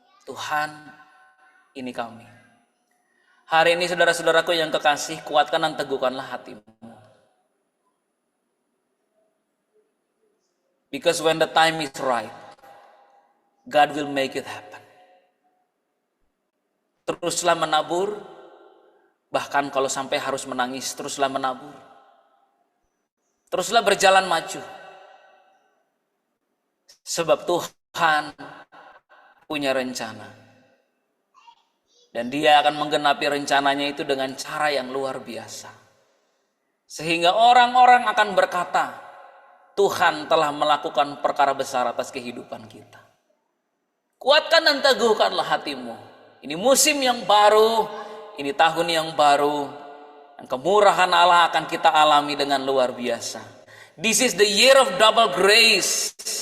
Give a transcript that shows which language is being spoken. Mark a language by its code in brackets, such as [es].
[id] Tuhan, ini kami. Hari ini saudara-saudaraku yang kekasih, kuatkan dan teguhkanlah hatimu. [en] Because when the time is right, God will make it happen. [id] Teruslah menabur, bahkan kalau sampai harus menangis, teruslah menabur. Teruslah berjalan maju. Sebab Tuhan punya rencana. Dan Dia akan menggenapi rencananya itu dengan cara yang luar biasa. Sehingga orang-orang akan berkata, Tuhan telah melakukan perkara besar atas kehidupan kita. Kuatkan dan teguhkanlah hatimu. Ini musim yang baru, ini tahun yang baru, dan kemurahan Allah akan kita alami dengan luar biasa. [en] This is the year of double grace.